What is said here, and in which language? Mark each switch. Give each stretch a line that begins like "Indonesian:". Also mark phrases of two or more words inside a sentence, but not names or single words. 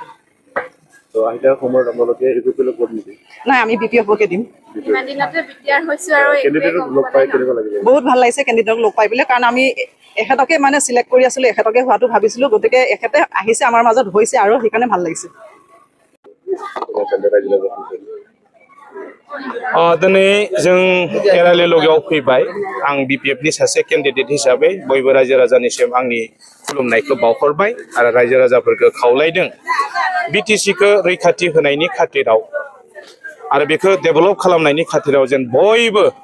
Assamese: তো আহি থকা সময়ত আপোনালোকে ইউপিএফ ভোট নিদিয়ে নাই আমি বিপিএফকে দিম। কেণ্ডিডেটক লগ পাই কেনেকুৱা লাগিব বহুত ভাল লাগিছে কেণ্ডিডেটক লগ পাই পেলাই কাৰণ আমি এখেতকে মানে চিলেক্ট কৰি আছিলোঁ এখেতকে হোৱাটো ভাবিছিলোঁ গতিকে এখেতে আহিছে আমাৰ মাজত হৈছে আৰু সেইকাৰণে ভাল লাগিছে।
Bodo: दिनै जों एराले लगायाव फैबाय आं बिपिएफनि सासे केन्डिडेट हिसाबै बयबो रायजो राजानिसिम आंनि खुलुमनायखौ बावहरबाय आरो रायजो राजाफोरखौ खावलायदों बिटिसिखौ रैखाथि होनायनि खाथिराव आरो बेखौ डेभेलप खालामनायनि खाथिराव जेन बयबो